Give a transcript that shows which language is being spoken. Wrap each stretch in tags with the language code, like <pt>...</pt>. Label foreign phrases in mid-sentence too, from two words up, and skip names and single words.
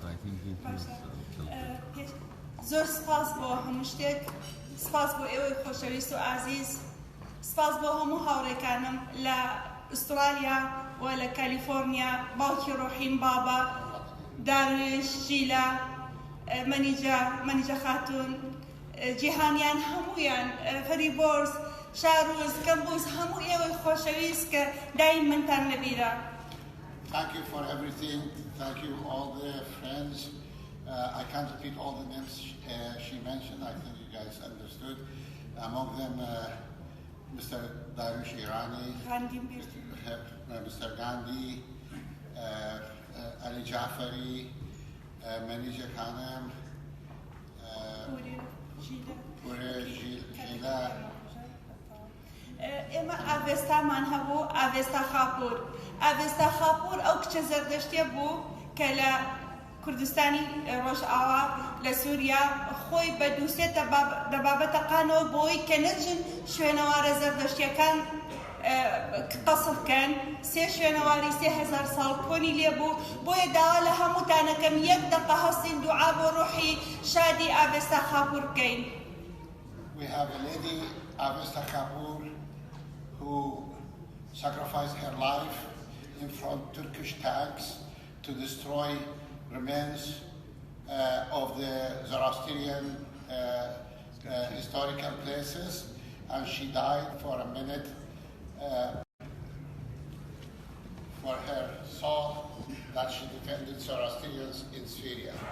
<en>I think he feels something.</en> <ckb>زۆر سپاس بۆ هەموو شتێک، سپاس بۆ ئێوەی خۆشەویست و ئازیز، سپاس بۆ هەموو هاوڕێکانم لە ئوسترالیا و لە کالیفۆرنیا، باوکی ڕۆحیم بابا، داروێش، ژیلا، مەنیجە خاتون، جیهانیان هەموویان، فەریبۆرس، شاروز، کەمبوز، هەموو ئێوەی خۆشەویست کە دایم منتان لەبیرە.</ckb> <en>Thank you for everything. Thank you all the friends. I can't repeat all the names she mentioned. I think you guys understood. Among them, Mr. Darush Irani, Mr. Gandhi, Ali Jafari, Manija Khanam, Pure Gila.</en> <ckb>ئێمە ئاڤێستامان هەبوو ئاڤێستا خاپور. ئاڤێستا خاپور ئەو کچە زەردەشتیە بوو کە لە کوردستانی ڕۆژئاوا لە سووریا خۆی بەدووسێتە بابەتە قانەوە بۆی کە نەچن شوێنەوارە زەردەشتیەکان قەسڵ بکەن. سێ شوێنەواری 3000 ساڵ کۆنی لێبوو، بۆیە داوا لە هەمووتانەکەم یەک دەقە هەستین دوعا بۆ ڕۆحی شادی ئاڤێستا خاپور بکەین.</ckb> <en>We have a lady, Avesta Kapur, who sacrificed her life in front of Turkish tanks to destroy remains of the Zoroastrian historical places, and she died for a minute for her soul that she defended Zoroastrians in Syria.</en>